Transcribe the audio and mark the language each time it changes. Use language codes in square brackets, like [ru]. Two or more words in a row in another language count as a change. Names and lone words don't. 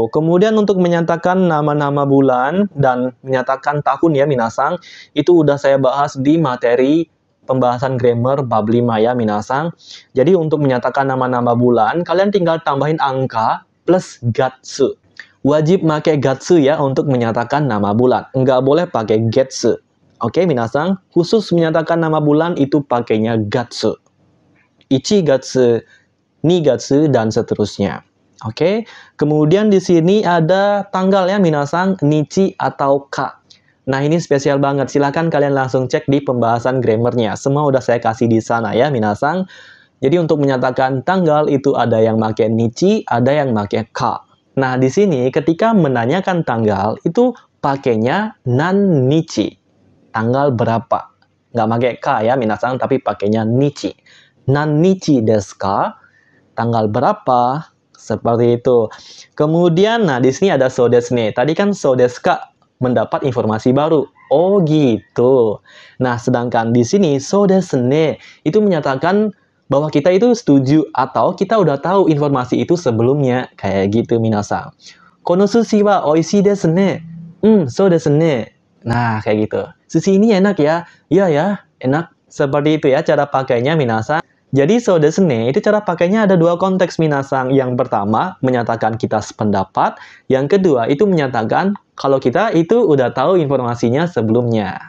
[id] Kemudian untuk menyatakan nama-nama bulan dan menyatakan tahun ya minasang, itu udah saya bahas di materi pembahasan grammar bab 5 ya minasang. Jadi untuk menyatakan nama-nama bulan, kalian tinggal tambahin angka plus gatsu. Wajib pakai gatsu ya untuk menyatakan nama bulan. Nggak boleh pakai getsu. Oke minasang, khusus menyatakan nama bulan itu pakainya gatsu. [ja] 一月、二月, [id] dan seterusnya. Oke, kemudian di sini ada tanggal ya minasang, nichi atau ka. Nah ini spesial banget, silahkan kalian langsung cek di pembahasan grammarnya. Semua udah saya kasih di sana ya minasang. Jadi untuk menyatakan tanggal itu ada yang pakai nichi, ada yang pakai ka. Nah di sini ketika menanyakan tanggal itu pakainya [ja] 何日. [id] Tanggal berapa? Nggak pakai ka ya minasang, tapi pakainya nichi. [ja] 何日ですか? [id] Tanggal berapa? Seperti itu. Kemudian, nah di sini ada [ja] そうですね. [id] Tadi kan [ja] そうですか [id] mendapat informasi baru. Oh gitu. Nah, sedangkan di sini [ja] そうですね [id] itu menyatakan bahwa kita itu setuju atau kita udah tahu informasi itu sebelumnya. Kayak gitu minasang. [ja] この寿司は美味しいですね. そうですね. [id] Nah, kayak gitu. Sushi ini enak ya? Iya ya, enak. Seperti itu ya cara pakainya minasang. Jadi [ja] そうですね [id] itu cara pakainya ada dua konteks minasang. Yang pertama menyatakan kita sependapat, yang kedua itu menyatakan kalau kita itu udah tahu informasinya sebelumnya.